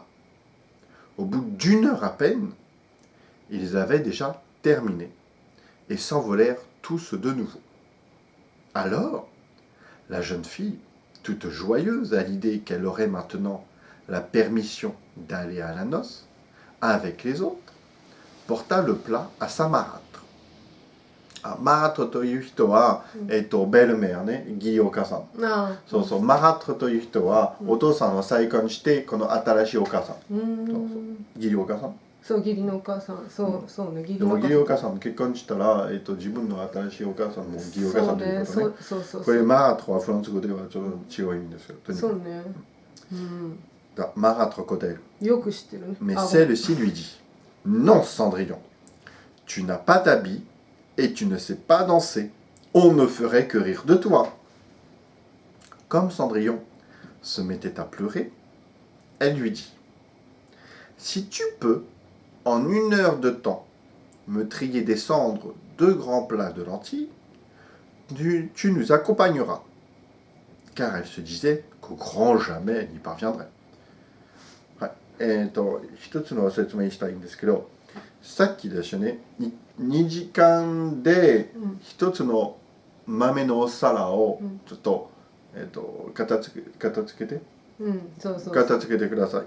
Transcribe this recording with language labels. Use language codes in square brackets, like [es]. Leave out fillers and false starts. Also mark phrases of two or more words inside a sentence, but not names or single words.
[fr] Au bout d'1 heure à peine, ils avaient déjà terminé et s'envolèrent tous de nouveau. Alors, la jeune fille, toute joyeuse à l'idée qu'elle aurait maintenant la permission d'aller à la noce avec les autres, porta le plat à sa marâtre. [ja] マラトという人は、ベルメアね、義理お母さん。そうそう、マラトという人は、お父さんを再婚して、この新しいお母さん。そうそう、義理お母さん。そう義理のお母さんそうね義理でのも義理お母さん結婚したら、自分の新しいお母さんも義理お母さんということね。そうこれマートはフランス語ではちょっと違う意味ですよ。とにかくそうね [fr] Marâtre côté. [ja] よく知ってるね [fr] Mais あ celle-ci lui dit: Non, Cendrillon, tu n'as pas d'habit et tu ne sais pas danser. On ne ferait que rire de toi. Comme Cendrillon se mettait à pleurer, elle lui dit: Si tu peux, en 1 heure de temps, me trier des cendres 2 grands plats de lentilles, tu nous accompagneras. Car elle se disait qu'au grand jamais elle n'y parviendrait. [ja] 一つの説明したいんですけど、さっきですね、2時間で一つの豆のお皿をちょっと、片付けてください。